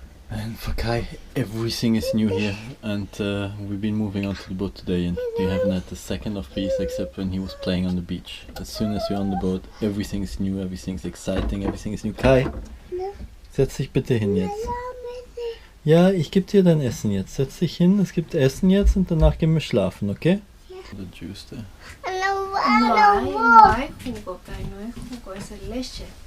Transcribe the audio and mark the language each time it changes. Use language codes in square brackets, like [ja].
[en] And for Kai, everything is new here, and we've been moving onto the boat today, and we haven't had a second of peace except when he was playing on the beach. As soon as we're on the boat, everything is new, everything's exciting, everything is new. [de] Kai, setz dich bitte hin jetzt. Ja, ich gebe dir dein Essen jetzt. Setz dich hin, es gibt Essen jetzt und danach gehen wir schlafen, okay? [en] The juice there. [es] No hay jugo, Kai, no hay jugo, es leche.